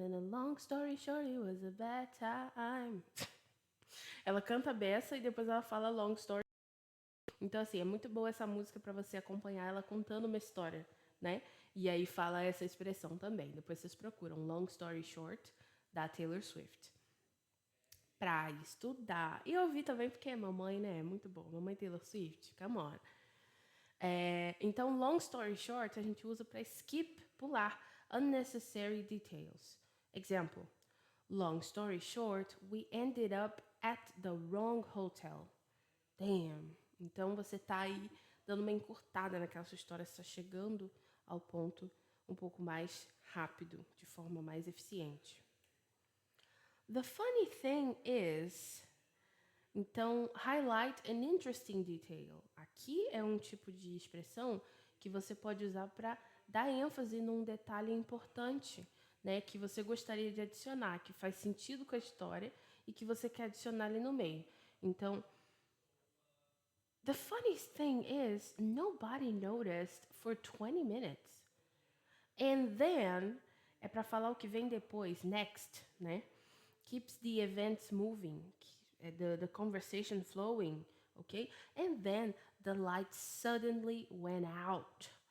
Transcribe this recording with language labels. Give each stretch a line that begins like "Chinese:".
English: Long story short, it was a bad time.
Portuguese: Ela canta beça e depois ela fala
English: long story.
Portuguese: Então, assim, é muito boa essa música para você acompanhar ela contando uma história, né? E aí fala essa expressão também. Depois vocês procuram Long Story Short, da Taylor Swift. Pra estudar. E ouvir também, porque é mamãe, né? É muito bom.
English: Mamãe Taylor Swift, come on. Então, long story short,
Portuguese: a gente usa para
English: skip,
Portuguese: pular,
English: unnecessary details. Example. Long story short, we ended up at the wrong hotel. Damn.
Portuguese: Então, você tá aí dando uma encurtada naquela sua história, você tá chegando ao ponto um pouco mais rápido, de forma mais eficiente.
English: The funny thing is... Então, highlight an interesting detail.
Portuguese: Aqui é um tipo de expressão que você pode usar para dar ênfase num detalhe importante, né, que você gostaria de adicionar, que faz sentido com a história e que você quer adicionar ali no meio.
English: Então, the funniest thing is, nobody noticed for 20 minutes. And then,
Portuguese: é para falar o que vem depois, next, né?
English: Keeps the events moving. The conversation flowing, okay? And then the light suddenly went out.